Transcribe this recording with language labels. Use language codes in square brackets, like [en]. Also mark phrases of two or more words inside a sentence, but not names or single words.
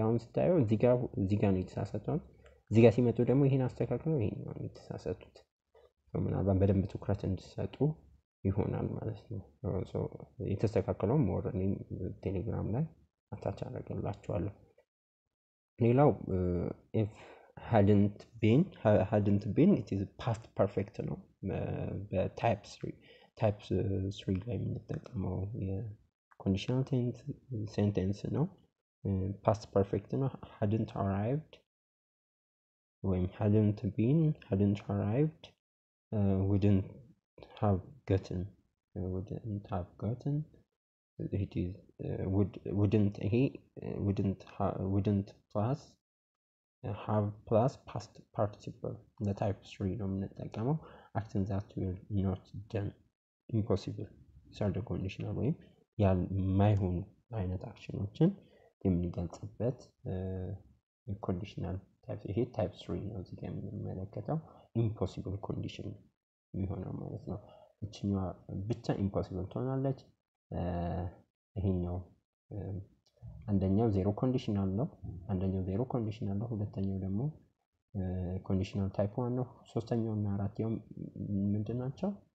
[am] አሁን ስታየው እዚህ ጋር ነው የተሳሳተው እዚህ ጋር ሲመጡ ደግሞ ይሄን አስተካክለው ይሄን ነው የተሳሳቱት ምናልባት በደንብ ትኩረት እንድትሰጡ ይሆናል ማለት ነው የተስተካከለው ሞር ቴሌግራም ላይ አታች አደርግላችኋለሁ ሌላው [en] if hadn't been it is past perfect [am] ነው በታይፕ 3 ላይ የምንጠቀመው የኮንዲሽናል ሴንቴንስ ነው [en] past perfect [am] ነው [en] hadn't arrived [am] ወይም [en] hadn't been hadn't arrived wouldn't have gotten it is wouldn't plus have plus past participle the type 3 [am] ነው የምንጠቀመው [en] actions that were not done impossible third conditional [am] ወይም የማይሆኑ አይነት አክሽኖችን የምንገልጽበት ኮንዲሽናል ታይፕ ይሄ ታይፕ 3 ነው እዚህ ጋር የምንመለከተው [en] impossible condition [am] የሚሆነው ማለት ነው እቺኛዋ ብቻ impossible ትሆናለች ይሄኛው አንደኛው [en] zero conditional [am] ነው ሁለተኛው ደግሞ [en] conditional type 1 [am] ነው ሶስተኛው እና አራተኛው ምንድናቸው